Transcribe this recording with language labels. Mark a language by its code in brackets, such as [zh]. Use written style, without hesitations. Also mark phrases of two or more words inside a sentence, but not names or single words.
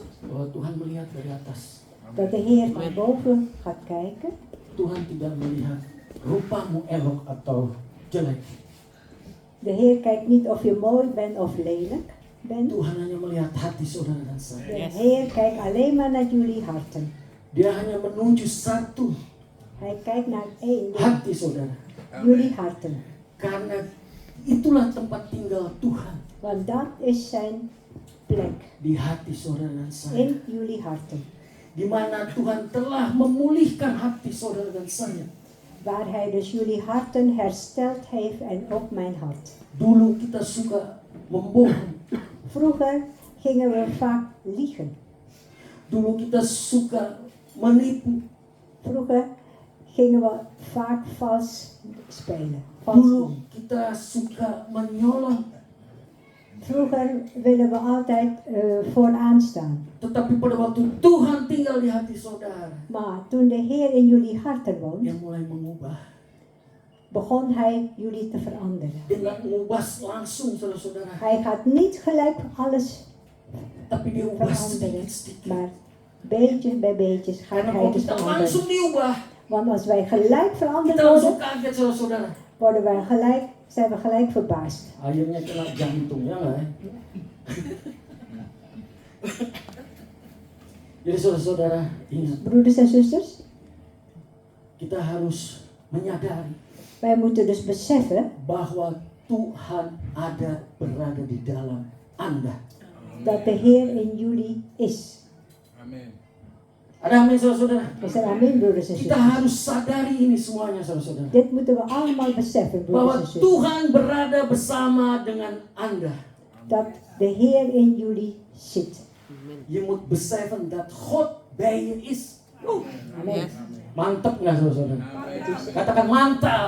[id] bahwa Tuhan melihat dari atas. [nl] dat de Heer van boven gaat kijken. [id] Tuhan tidak melihat rupamu elok atau jelek. [nl] De Heer kijkt niet of je mooi bent of lelijk bent. [id] Tuhan hanya melihat hati saudara dan [nl] De [id] saya. [nl] Heer kijkt alleen maar naar jullie harten. [id] Dia hanya menuju satu [nl] Hij kijkt naar één, [id] hati saudara. [nl] jullie harten. [id] Karena itulah tempat tinggal Tuhan [nl] Want dat is zijn plek, [id] di hati saudara dan saya. [nl] in jullie harten. [id] Di mana Tuhan telah memulihkan hati saudara dan saya. [nl] Waar hij dus jullie harten hersteld heeft en ook mijn hart. [id] Dulu kita suka membohong. [nl] Vroeger gingen we vaak liegen. [id] Dulu kita suka menipu. [nl] Vroeger gingen we vaak vals spelen. [id] Dulu [nl] Vals. [id] kita suka menyolong. [nl] Vroeger willen we altijd vooraan staan. [id] Tetapi pada waktu Tuhan tinggal di hati saudara, [nl] Maar toen de Heer in jullie harten woont, [id] Dia mulai mengubah. [nl] begon Hij jullie te veranderen. [id] Dia nggak mengubah langsung saudara-saudara, [nl] Hij gaat niet gelijk alles [id] tapi dia ubah [nl] veranderen, [id] sedikit-sedikit. [nl] maar beetje bij beetje gaat [id] Karena [nl] Hij [id] kalau [nl] dus [id] kita [nl] veranderen. [id] langsung diubah, [nl] Want als wij gelijk veranderd [id] kita langsung [nl] worden, [id] kaget saudara-saudara. [nl] zijn we gelijk verbaasd. [id] Akhirnya kena jantung, ya nggak? Jadi saudara-saudara, ingat, [nl] Broeders en zusters, [id] kita harus menyadari [nl] wij moeten dus beseffen [id] bahwa Tuhan berada di dalam Anda. [nl] dat de Heer in jullie is. [id] Amin. Ada amin saudara-saudara? [nl] We zijn amen, broeders en [id] Kita [nl] zusters. [id] harus sadari ini semuanya saudara-saudara. [nl] Dit moeten we allemaal beseffen, broeders [id] Bahwa [nl] en zusters. [id] Tuhan berada bersama dengan Anda. [nl] Dat de Heer in jullie zit. Je moet beseffen dat God bij je is. Amen. [id] Mantap nggak saudara-saudara? Katakan mantap.